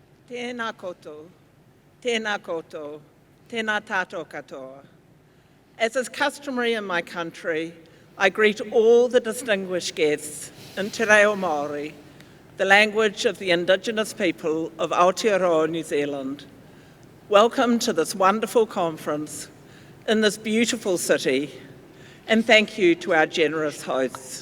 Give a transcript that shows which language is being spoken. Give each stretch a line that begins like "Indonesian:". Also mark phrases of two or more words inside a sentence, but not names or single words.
Māori: Tēnā koutou, tēnā koutou, tēnā tātou katoa.
English: As is customary in my country, I greet all the distinguished guests in Te Reo Māori, the language of the Indigenous people of Aotearoa, New Zealand. Welcome to this wonderful conference in this beautiful city, and thank you to our generous hosts.